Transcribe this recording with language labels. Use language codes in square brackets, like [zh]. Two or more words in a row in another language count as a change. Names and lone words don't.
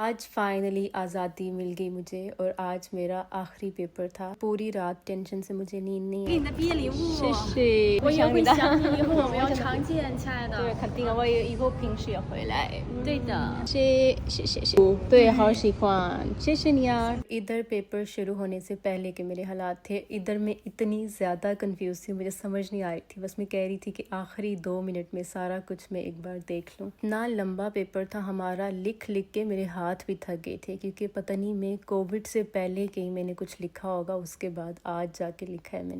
[ur] آج فائنلی آزادی مل گئی مجھے اور آج میرا آخری پیپر تھا. پوری رات ٹینشن سے مجھے نیند نہیں [zh] 给 [ur] आई। [zh] 你的毕业礼物，谢谢，我也会不想想你，以后我们要我常见，亲爱的。对，肯定啊，我也以后平时也回来。对的。谢，对，好喜欢，谢谢你 यार। [ur] ادھر پیپر شروع ہونے سے پہلے کے میرے حالات تھے، ادھر میں اتنی زیادہ کنفیوز تھی، مجھے سمجھ نہیں آ رہی تھی. بس میں کہہ رہی تھی کہ آخری 2 منٹ میں سارا کچھ میں ایک بار دیکھ لوں. اتنا لمبا پیپر تھا ہمارا، لکھ لکھ کے میرے ہاتھ بھی تھک گئے تھے، کیونکہ پتا نہیں میں کووڈ سے پہلے کہیں میں نے کچھ لکھا ہوگا، اس کے بعد آج جا کے لکھا ہے میں نے.